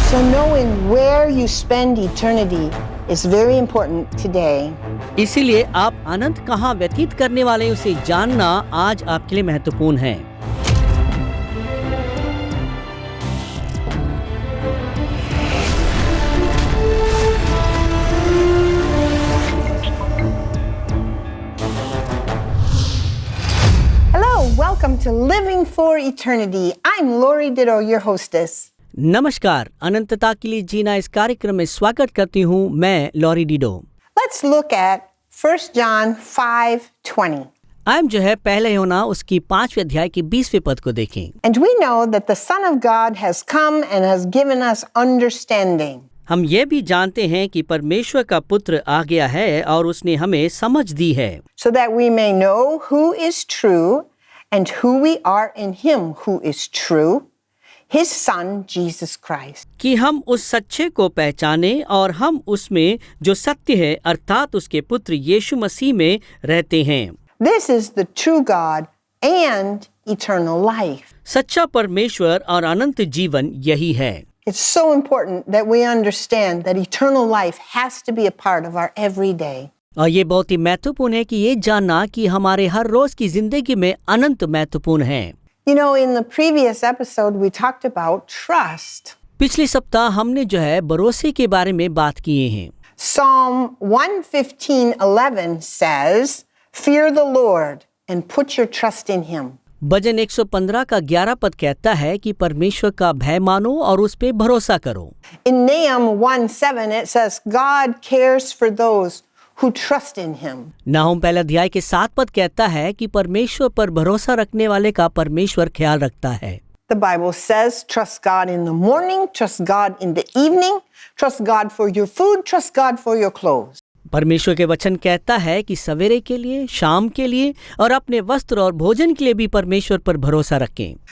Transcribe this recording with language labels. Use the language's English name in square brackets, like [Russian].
[English] knowing where you spend eternity is very important today. [Hindi] इसीलिए आप अनंत कहाँ व्यतीत करने वाले हैं उसे जानना आज आपके लिए महत्वपूर्ण है। [English] Hello, welcome to Living for Eternity. I'm Lori Ditto, your hostess. [Hindi] नमस्कार, अनंतता के लिए जीना इस कार्यक्रम में स्वागत करती हूँ मैं lorry डिडो। [English] Let's look at 1 John 5:20. [Hindi] आइए जो है पहले होना उसकी 5वें अध्याय की 20वें पद को देखें। [English] And we know that the Son of God has come and has given us understanding. [Hindi] हम ये भी जानते हैं कि परमेश्वर का पुत्र आ गया है और उसने हमें समझ दी है, [English] So that we may know who is true and who we are in him who is true, his Son, Jesus Christ. [Hindi] कि हम उस सच्चे को पहचाने और हम उसमें जो सत्य है अर्थात उसके पुत्र यीशु मसीह में रहते हैं। [English] This is the true God and eternal life. [Hindi] सच्चा परमेश्वर और अनंत जीवन यही है। [English] It's so important that we understand that eternal life has to be a part of our everyday. [Hindi] और ये बहुत ही महत्वपूर्ण है कि ये जानना कि हमारे हर रोज की जिंदगी में अनंत महत्वपूर्ण है। [English] You know, in the previous episode, we talked about trust. [Hindi] पिछले सप्ताह हमने जो है भरोसे के बारे में बात किए हैं। [English] Psalm 115:11 says, "Fear the Lord and put your trust in him." [Hindi] भजन 115 का 11 पद कहता है कि परमेश्वर का भय मानो और उस पे भरोसा करो। [English] In Nahum 1:7 it says, "God cares for those who trust in him." [Hindi] नाहुम पहला अध्याय के 7 पद कहता है कि परमेश्वर पर भरोसा रखने वाले का परमेश्वर ख्याल रखता है। [English] The Bible says, "Trust God in the morning, trust God in the evening, trust God for your food, trust God for your clothes." [Hindi] परमेश्वर के वचन कहता है कि सवेरे के लिए, शाम के लिए और अपने वस्त्र और भोजन के लिए भी परमेश्वर पर भरोसा रखें।